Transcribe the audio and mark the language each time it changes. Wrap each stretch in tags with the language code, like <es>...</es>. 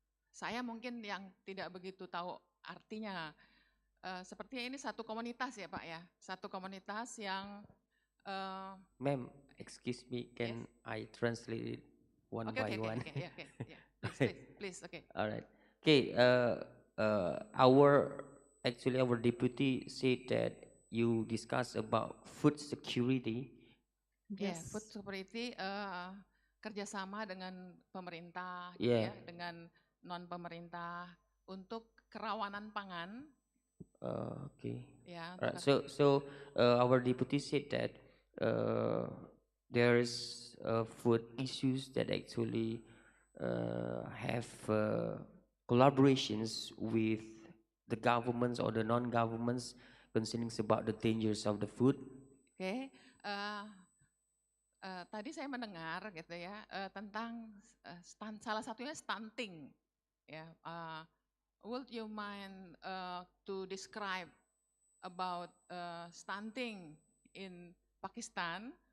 <id>Saya mungkin yang tidak begitu tahu artinya. Sepertinya ini satu komunitas ya Pak ya, satu komunitas yang.</id> <en>Ma'am, excuse me, can yes. I translate it one by one? Okay. Please, okay. All right. Okay. Our deputy said that you discuss about food security. Yes.</en> <id>Food security kerjasama dengan pemerintah,</id> <en>yeah.</en> <id>Ya, dengan non pemerintah untuk kerawanan pangan.</id> <en>Okay. Yeah. Right. So our deputy said that there is food issues that actually have collaborations with the governments or the non-governments concerning about the dangers of the food. Okay.</en> <id>Tadi saya mendengar gitu ya tentang salah satunya stunting. Ya.</id> <en>Would you mind to describe about stunting in Pakistan?</en>